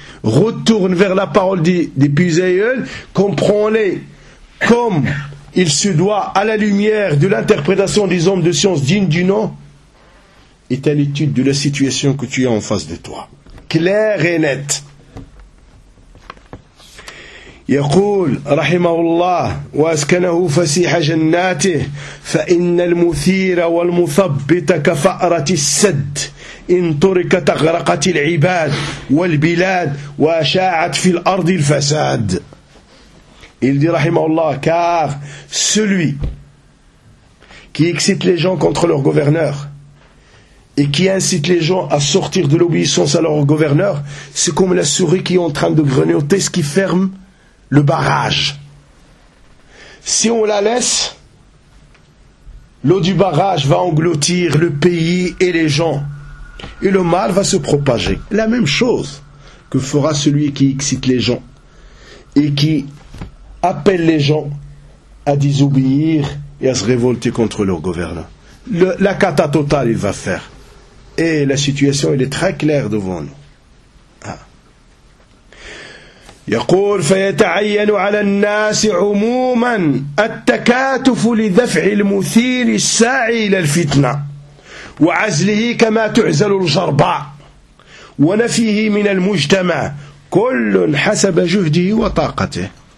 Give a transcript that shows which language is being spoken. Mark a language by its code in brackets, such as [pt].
[fr] Retourne vers la parole des plus aïeuls, comprends-les comme il se doit à la lumière de l'interprétation des hommes de science dignes du nom et à l'étude de la situation que tu as en face de toi. Claire et nette. [ar] يقول رحمه الله وأسكنه فسيح جناته فإن المثير والمثبت كفأرة السد إن تركت أغرقت العباد والبلاد وأشاعت في الأرض الفساد. [fr] Il dit [ar] رحمه الله [fr] car celui qui excite les gens contre leur gouverneur et qui incite les gens à sortir de l'obéissance à leur gouverneur, c'est comme la souris qui est en train de grignoter ce qui ferme le barrage. Si on la laisse, l'eau du barrage va engloutir le pays et les gens. Et le mal va se propager. La même chose que fera celui qui excite les gens et qui appelle les gens à désobéir et à se révolter contre leur gouvernant. La cata totale, il va faire. Et la situation, elle est très claire devant nous. [ar] يقول فيتعين على الناس عموما التكاتف لدفع المثير الساعي للفتنة وعزله كما تعزل الجرباء ونفيه من المجتمع كل حسب جهده وطاقته.